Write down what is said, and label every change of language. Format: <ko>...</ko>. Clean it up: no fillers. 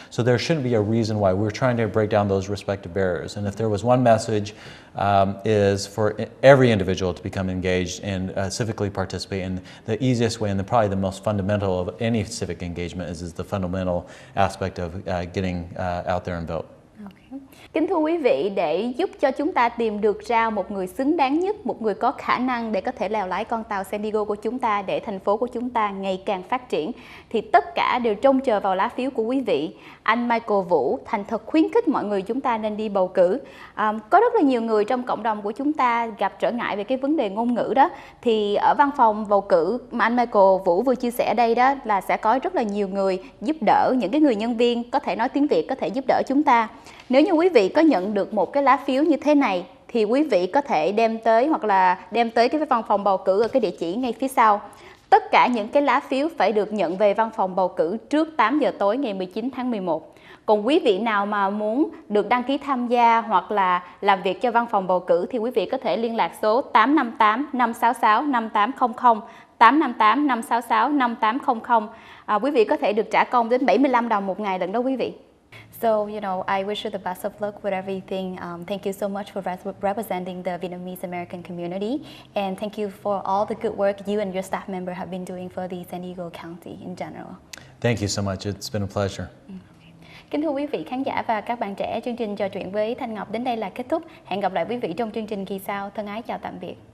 <en>So there shouldn't be a reason why. We're trying to break down those respective barriers. And if there was one message, is for every individual to become engaged and civically participate. And the easiest way and probably the most fundamental of any civic engagement is the fundamental aspect of getting out there and vote.</en> <vi>Kính thưa quý vị, để giúp cho chúng ta tìm được ra một người xứng đáng nhất, một người có khả năng để có thể lèo lái con tàu San Diego của chúng ta, để thành phố của chúng ta ngày càng phát triển, thì tất cả đều trông chờ vào lá phiếu của quý vị. Anh Michael Vũ thành thật khuyến khích mọi người chúng ta nên đi bầu cử. Có rất là nhiều người trong cộng đồng của chúng ta gặp trở ngại về cái vấn đề ngôn ngữ đó, thì ở văn phòng bầu cử mà anh Michael Vũ vừa chia sẻ ở đây đó là sẽ có rất là nhiều người giúp đỡ, những cái người nhân viên có thể nói tiếng Việt có thể giúp đỡ chúng ta. Nếu như quý vị có nhận được một cái lá phiếu như thế này thì quý vị có thể đem tới, hoặc là đem tới cái văn phòng bầu cử ở cái địa chỉ ngay phía sau. Tất cả những cái lá phiếu phải được nhận về văn phòng bầu cử trước 8 giờ tối ngày 19 tháng 11. Còn quý vị nào mà muốn được đăng ký tham gia hoặc là làm việc cho văn phòng bầu cử thì quý vị có thể liên lạc số 858 566 5800, 858 566 5800. Quý vị có thể được trả công đến 75 đồng một ngày lận đó quý vị.</vi> <en>So, you know, I wish you the best of luck with everything. Thank you so much for representing the Vietnamese American community. And thank you for all the good work you and your staff member have been doing for the San Diego County in general. Thank you so much. It's been a pleasure.</en> <vi>Kính thưa quý vị khán giả và các bạn trẻ, chương trình trò chuyện với Thanh Ngọc đến đây là kết thúc. Hẹn gặp lại quý vị trong chương trình kỳ sau. Thân ái chào tạm biệt.</vi>